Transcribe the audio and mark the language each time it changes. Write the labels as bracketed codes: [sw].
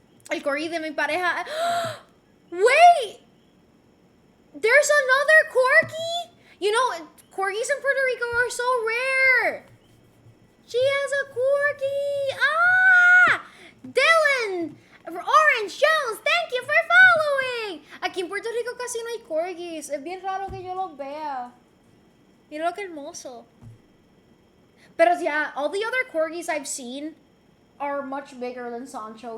[es] El corgi de mi pareja. [en] Wait! There's another corgi? You know, corgis in Puerto Rico are so rare. She has a corgi. Ah! Dylan! Orange Jones, thank you for following. [es] Aquí en Puerto Rico casi no hay corgis. Es bien raro que yo los vea. Mira lo que hermoso. [en] Pero yeah, all the other corgis I've seen are much bigger than Sancho.